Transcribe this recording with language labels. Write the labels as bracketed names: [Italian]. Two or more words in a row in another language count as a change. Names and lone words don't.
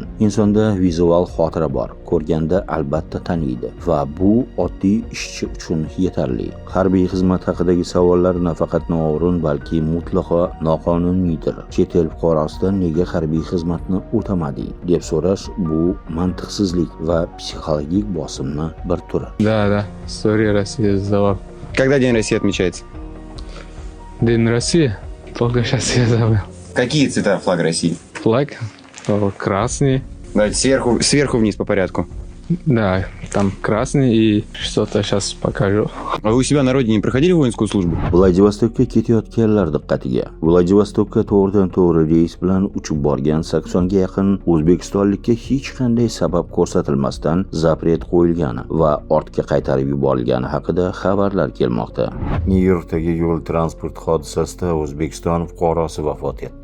[Uzbek] Insonda vizual xotira bor, ko'rganda albatta taniydi va bu oddiy ishchi uchun yetarli. Harbiy xizmat haqidagi savollar nafaqat noo'rin, balki mutlaqo noqonuniydir. Chet el fuqarosidan nega harbiy xizmatni o'tamading deb so'rash bu mantiqsizlik va psixologik bosimni bir turi. [Russian] Да, история России сдавал. Когда День России отмечается? День России? Только сейчас я забыл. Какие цвета флага России? Флаг красный. Давайте сверху вниз по порядку. Да, там красный и что-то сейчас покажу. А вы у себя на родине проходили воинскую службу? [Uzbek] Vladivostokka ketayotganlar diqqatiga. Vladivostokka to'g'ridan-to'g'ri reys bilan uchib borgan 80 ga yaqin o'zbekistonlikka hech qanday sabab ko'rsatilmasdan zapret qo'yilgani va ortga qaytarib yuborilgani haqida xabarlar kelmoqda. Nyu-Yorkdagi yo'l transport hodisasida O'zbekiston fuqarosi vafot etdi.